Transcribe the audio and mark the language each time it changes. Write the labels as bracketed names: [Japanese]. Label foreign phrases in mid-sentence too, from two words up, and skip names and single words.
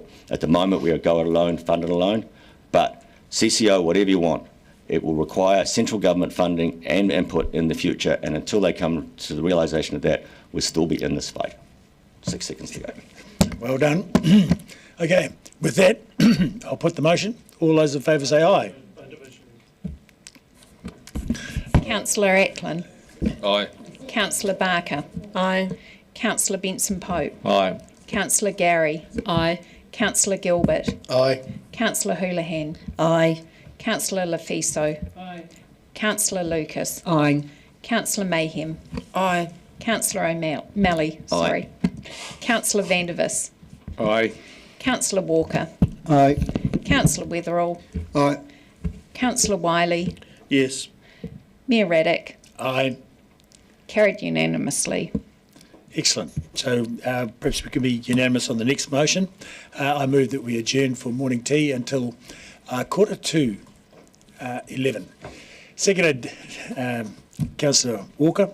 [English] At the moment, we are go it alone, fund it alone, but CCO, whatever you want, it will require central government funding and input in the future, and until they come to the realisation of that, we'll still be in this fight. 6 seconds to go. Well done. Okay, with that, I'll put the motion. All those in favour say aye. Councillor Ackland. Aye. Councillor Barker. Aye. Councillor Benson Pope. Aye. Councillor Gary. Aye. Councillor Gilbert. Aye. Councillor Houlihan. Aye. Councillor Lafiso. Aye. Councillor Lucas. Aye. Councillor Mayhem. Aye. Councillor O'Malley. Sorry. Councillor Vandervis. Aye. Councillor Walker. Aye. Councillor Weatherall. Aye. Councillor Wiley. Yes. Mayor Raddick. Aye. Carried unanimously. Excellent. So perhaps we can be unanimous on the next motion. I move that we adjourn for morning tea until 11:45. Seconded, Councillor Walker.